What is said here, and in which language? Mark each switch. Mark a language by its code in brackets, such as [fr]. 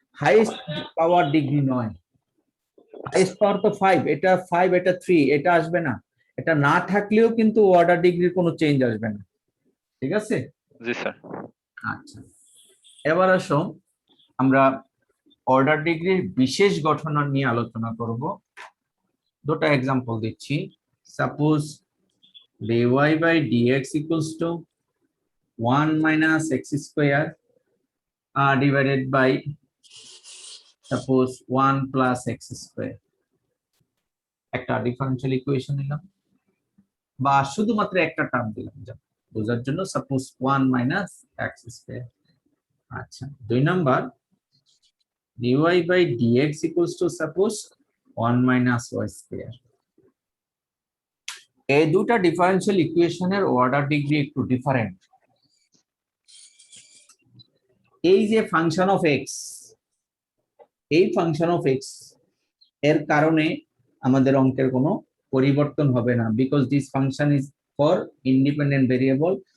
[bn] Highest পাওয়ার degree নয়। Highest পাওয়ার তো 5, এটা 5, এটা 3, এটা আসবে না। এটা না থাকলেও কিন্তু অর্ডার ডিগ্রির কোনো চেঞ্জ আসবে না। ঠিক আছে? জি স্যার। আচ্ছা, এবার আসো আমরা অর্ডার ডিগ্রির বিশেষ গঠন নিয়ে আলোচনা করব। দুটো এক্সাম্পল দিচ্ছি। [en] Suppose dy by dx equals to 1 minus x square divided by suppose 1 plus x square। [bn] একটা ডিফারেন্সিয়াল ইকুয়েশন নিলাম বা শুধুমাত্র একটা টার্ম দিলাম যা বোঝার জন্য, [en] Suppose 1 minus x square। [bn] আচ্ছা, 2 number [en] dy by dx equals to suppose 1 minus y square। [bn] এই দুটো ডিফারেন্সিয়াল ইকুয়েশনের অর্ডার ডিগ্রি একটু ডিফারেন্ট। এই যে ফাংশন অফ এক্স, এই ফাংশন অফ এক্স এর কারণে আমাদের অঙ্কের কোনো পরিবর্তন হবে না, [en] Because this function is for independent variable.